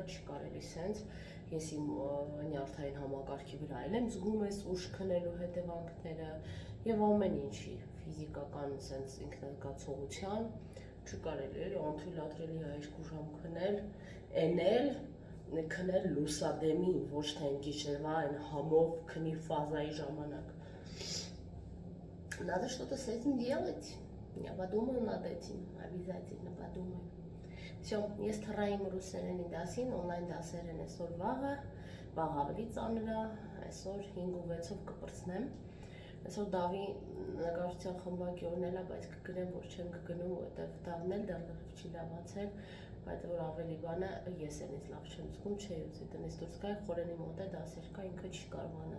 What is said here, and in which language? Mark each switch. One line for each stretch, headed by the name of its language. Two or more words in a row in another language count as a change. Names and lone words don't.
Armenian: չի կարելի սենց, ես իմ նյարդային համակարգի վրա եմ զգում ես ուշ քնելու հետևանքները և ամեն ինչի ֆիզիկական սենց ինքնազգացողության, չկարելի էլի անթույլատրելի է երկու ժամ քնել, էնել, քնել լուսադեմին, ոչ թե այն գիշերվա այն համով քնի ֆազայի ժամանակ։
Russian: Надо что-то с этим делать. Я подумаю над этим, обязательно подумаю. Всё,
Armenian: ես թռայիմ ռուսերենի դասին, օնլայն դասեր են այսօր վաղը, վաղ ավելի ծանր է, այսօր 5-6-ով կպրծնեմ։ Այսօր Դավի նկարչության խմբակի օրն է, բայց կգնեմ, որ չեմ կգնում, որովհետև Դավն էլ դեռ չի լավացել, բայց որ ավելի բանը ես ինձ լավ չեմ զգում, չէի ուզի տնից դուրս գայ, խորենի մոտ է դասեր կա, ինքը չի կարողանա